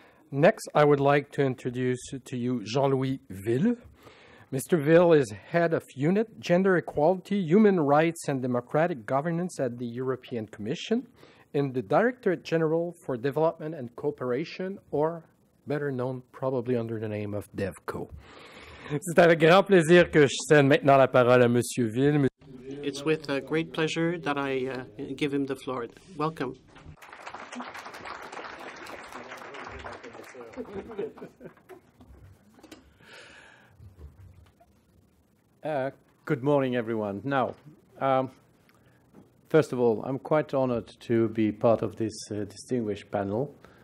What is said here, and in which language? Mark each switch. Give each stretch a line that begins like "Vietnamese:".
English: Next, I would like to introduce to you Jean-Louis Ville. Mr. Ville is head of Unit Gender Equality, Human Rights and Democratic Governance at the European Commission in the Directorate General for Development and Cooperation, or better known probably under the name of DevCo.
French: C'est avec grand plaisir que je cède maintenant la parole à Monsieur Ville.
English: It's with great pleasure that I give him the floor. Welcome. Good morning, everyone. Now, first of all, I'm quite honored to be part of this distinguished panel.